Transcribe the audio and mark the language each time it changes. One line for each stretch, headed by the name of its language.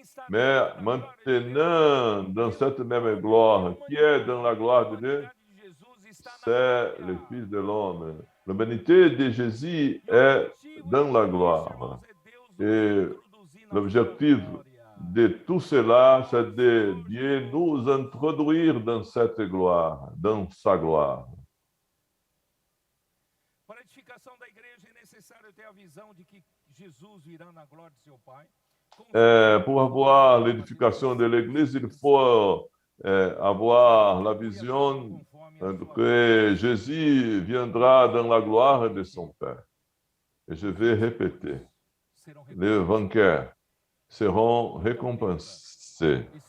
French: Mais maintenant, dans cette même gloire, qui est dans la gloire de Dieu, c'est le Fils de l'homme. L'humanité de Jésus est dans la gloire. Et l'objectif de tout cela, c'est de Dieu nous introduire dans cette gloire, dans sa gloire.
Portuguese: Para a edificação da igreja é necessário ter a visão de que Jesus virá na glória de seu Pai.
French: Pour avoir l'édification de l'Église, il faut avoir la vision que Jésus viendra dans la gloire de son Père. Et je vais répéter, les vainqueurs seront récompensés.